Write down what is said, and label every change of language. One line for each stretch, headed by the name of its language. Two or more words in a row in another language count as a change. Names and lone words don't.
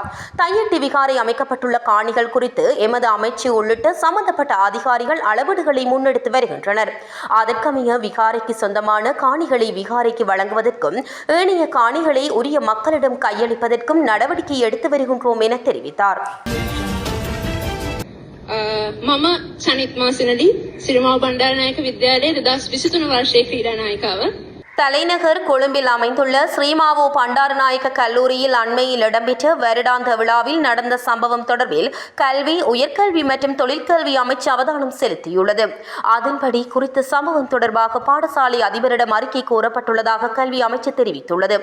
Tamil: தையட்டி விகாரை அமைக்கப்பட்டுள்ள காணிகள் குறித்து எமது அமைச்சு உள்ளிட்ட சம்பந்தப்பட்ட அதிகாரிகள் அளவீடுகளை முன்னெடுத்து வருகின்றனர். அதற்கமைய விகாரைக்கு சொந்தமான காணிகளை விகாரைக்கு வழங்குவதற்கும் ஏனைய காணிகளை உரிய மக்களிடம் கையளிப்பதற்கும் நடவடிக்கை எடுத்து வருகின்றோம் என தெரிவித்தார்.
Sinhala: මම චනිත් මාසනදී සිරිමාව බණ්ඩාරනායක විද්‍යාලයේ 2023 වර්ෂයේ ක්‍රීඩා නායිකාව.
Tamil: தலைநகர் கொழும்பில் அமைந்துள்ள ஸ்ரீமாவோ பண்டாரநாயக்க கல்லூரியில் அண்மையில் இடம்பெற்ற வருடாந்த விழாவில் நடந்த சம்பவம் தொடர்பில் கல்வி, உயர்கல்வி மற்றும் தொழிற்கல்வி அமைச்சு அவதானம் செலுத்தியுள்ளது. அதன்படி குறித்த சம்பவம் தொடர்பாக பாடசாலை அதிபரிடம் அறிக்கை கோரப்பட்டுள்ளதாக கல்வி அமைச்சு தெரிவித்துள்ளது.